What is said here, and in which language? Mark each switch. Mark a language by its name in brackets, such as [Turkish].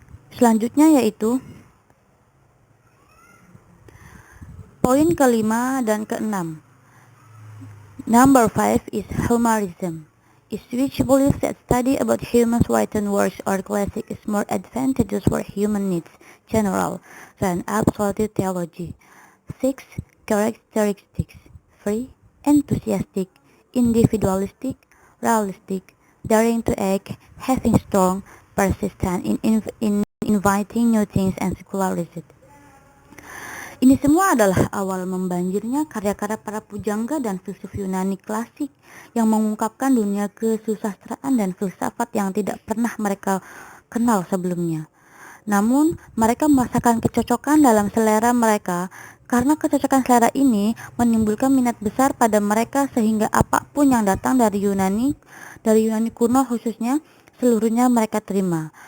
[Indonesian] Selanjutnya yaitu poin kelima dan keenam. [English] Number 5 is humanism, which believes that study about humans' written works or classic is more advantageous for human needs general than absolute theology. 6. Characteristics: free, enthusiastic, individualistic, realistic, daring to act, having strong, persistent in inviting new things and secularism. [Indonesian] Ini semua adalah awal membanjirnya karya-karya para pujangga dan filsuf Yunani klasik yang mengungkapkan dunia kesusastraan dan filsafat yang tidak pernah mereka kenal sebelumnya. Namun, mereka merasakan kecocokan dalam selera mereka karena kecocokan selera ini menimbulkan minat besar pada mereka sehingga apapun yang datang dari Yunani kuno khususnya, seluruhnya mereka terima.